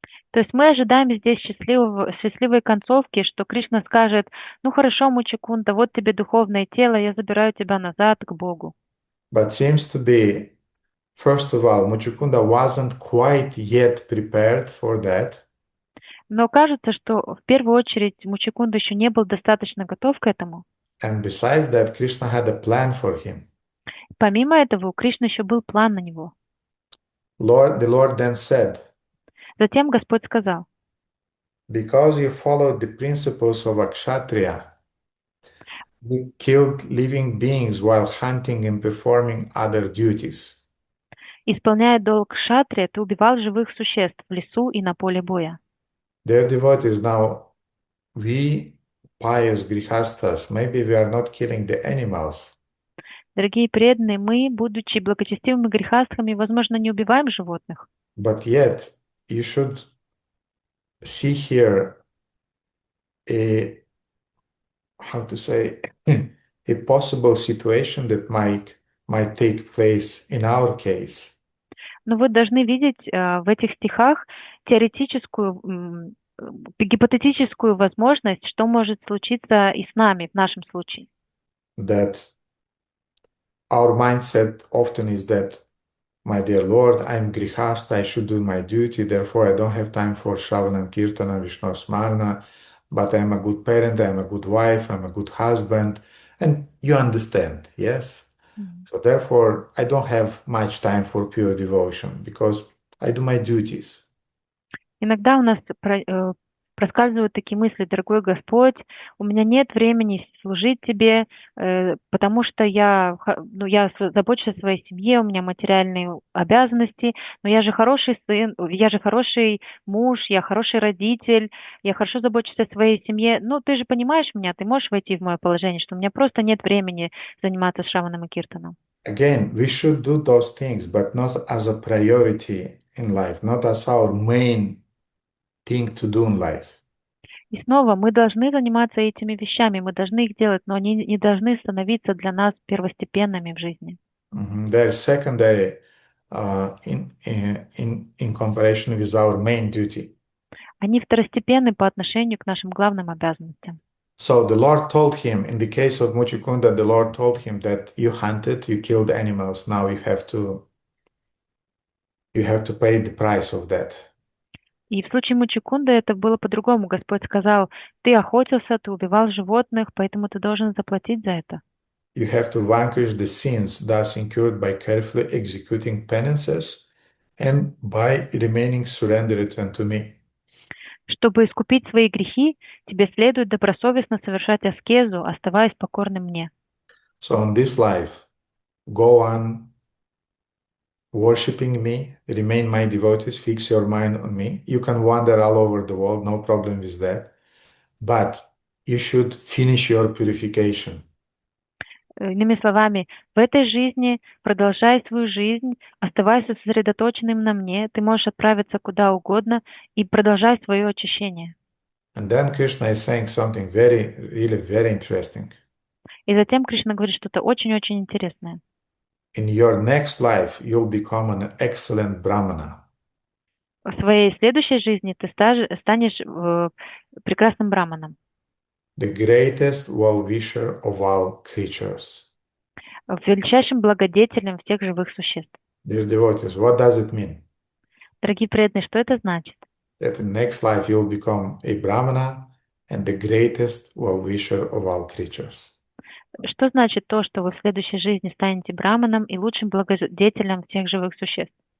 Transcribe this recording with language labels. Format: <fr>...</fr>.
<ru>То есть мы ожидаем здесь счастливой концовки, что Кришна скажет, ну хорошо, Мучакунта, вот тебе духовное тело, я забираю тебя назад к Богу.</ru> <en>But seems to be, first of all, Muchukunda wasn't quite yet prepared for that.</en> <ru>Но кажется, что в первую очередь Мучакунда еще не был достаточно готов к этому.</ru> <en>And besides that, Krishna had a plan for him.</en> <ru>Помимо этого, у Кришны еще был план на него.</ru> <en>The Lord then said,</en> <ru>Затем Господь сказал,</ru> <en>because you followed the principles of a kshatriya, you killed living beings while hunting and performing other duties.</en> <ru>исполняя долг кшатрия, ты убивал живых существ в лесу и на поле боя.</ru> <en>Dear devotees, now we pious grihastas, maybe we are not killing the animals,</en> <ru>Дорогие преданные, мы, будучи благочестивыми грехастхами, возможно, не убиваем животных,</ru> <en>but yet you should see here a, how to say, a possible situation that might take place in our case.</en> <ru>но вы должны видеть в этих стихах теоретическую, гипотетическую возможность, что может случиться и с нами в нашем случае.</ru> <en>That our mindset often is that, my dear Lord, I'm grihasta, I should do my duty, therefore I don't have time for Shravanam Kirtana, Vishnu Smarna, but I'm a good parent, I'm a good wife, I'm a good husband, and you understand, yes? So therefore, I don't have much time for pure devotion because I do my duties.</en> <ru>Иногда у нас проскальзывают такие мысли: дорогой Господь, у меня нет времени служить Тебе, потому что я забочусь о своей семье, у меня материальные обязанности, но я же хороший сын, я же хороший муж, я хороший родитель, я хорошо забочусь о своей семье. Ну, ты же понимаешь меня, ты можешь войти в мое положение, что у меня просто нет времени заниматься Шраваном и Киртаном.</ru> <en>Again, we should do those things, but not as a priority in life, not as our main thing to do in life.</en> <ru>И снова мы должны заниматься этими вещами, мы должны их делать, но они не должны становиться для нас первостепенными в жизни.</ru> <en>They're secondary in comparison with our main duty.</en> <ru>Они второстепенны по отношению к нашим главным обязанностям.</ru> <en>So the Lord told him, in the case of Muchukunda, the Lord told him that you hunted, you killed animals, now you have to pay the price of that.</en> <ru>И в случае Мучукунда это было по-другому. Господь сказал: ты охотился, ты убивал животных, поэтому ты должен заплатить за это.</ru> <en>You have to vanquish the sins thus incurred by carefully executing penances and by remaining surrendered unto me.</en> <ru>Чтобы искупить свои грехи, тебе следует добросовестно совершать аскезу, оставаясь покорным мне.</ru> <en>So in this life, go on worshiping me, remain my devotees, fix your mind on me. You can wander all over the world, no problem with that. But you should finish your purification.</en> <ru>Иными словами, в этой жизни продолжай свою жизнь, оставайся сосредоточенным на мне, ты можешь отправиться куда угодно и продолжай свое очищение.</ru> <en>And then Krishna is saying something really very interesting.</en> <ru>И затем Кришна говорит что-то очень-очень интересное.</ru> <en>In your next life, you'll become an excellent brahmana.</en> <ru>В своей следующей жизни ты станешь прекрасным браманом.</ru> <en>The greatest well-wisher of all creatures.</en> <ru>Величайшим благодетелем всех живых существ.</ru> <en>Dear devotees, what does it mean?</en> <ru>Дорогие преданные, что это значит?</ru> <en>That in next life you'll become a brahmana and the greatest well-wisher of all creatures.</en> <ru>Что значит то, что вы в следующей жизни станете браманом и лучшим благодетелем всех живых существ?</ru>